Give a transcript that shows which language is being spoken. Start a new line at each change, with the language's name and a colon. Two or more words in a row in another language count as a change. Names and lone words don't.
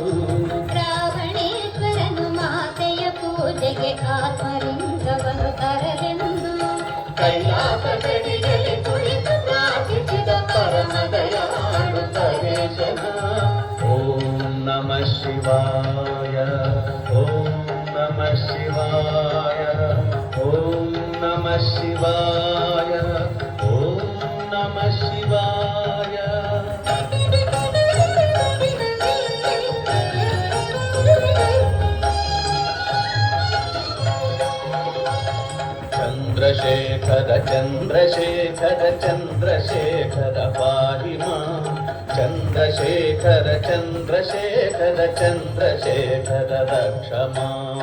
Kannada: ರಾವಣೇಶ್ವರನು ಮಾತೆಯ ಪೂಜೆಗೆ ಆತ್ಮಲಿಂಗವನ್ನು ತರಲೆಂದು ಕೈಲಾಸ ಗಡಿಯಲ್ಲಿ ಕುಳಿತು ಪ್ರಾರ್ಥಿಸಿದ ಪರಮದಯಾಳು ಸರ್ವೇಶನ.
Sanskrit: ಓಂ ನಮಃ ಶಿವಾಯ, ಓಂ ನಮಃ ಶಿವಾಯ, ಓಂ ನಮಃ ಶಿವಾಯ, ಓಂ ನಮಃ ಶಿವಾಯ. ಚಂದ್ರಶೇಖರ ಚಂದ್ರಶೇಖರ ಚಂದ್ರಶೇಖರ ಪಾಹಿ ಮಾಂ, ಚಂದ್ರಶೇಖರ ಚಂದ್ರಶೇಖರ ಚಂದ್ರಶೇಖರ ರಕ್ಷ ಮಾಂ.